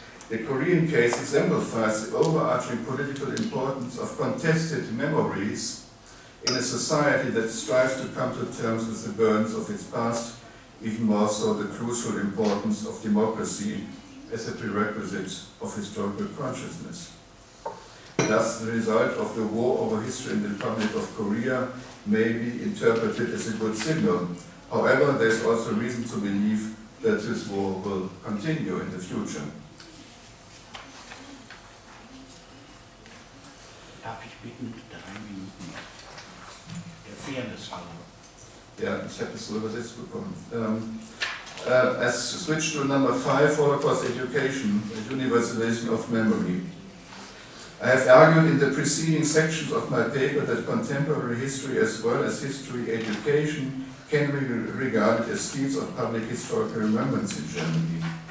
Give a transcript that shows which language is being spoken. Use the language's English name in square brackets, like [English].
[English] The Korean case exemplifies the overarching political importance of contested memories in a society that strives to come to terms with the burdens of its past, even more so the crucial importance of democracy as a prerequisite of historical consciousness. Thus, the result of the war over history in the Republic of Korea may be interpreted as a good signal. However, there is also reason to believe that this war will continue in the future. [German] Darf ich bitten, 3 Minuten der Fairness halber. Ja, ich habe es so übersetzt bekommen. [English] I switch to number 5, Holocaust education, universalization of memory. I have argued in the preceding sections of my paper that contemporary history as well as history education can be regarded as fields of public historical remembrance in Germany.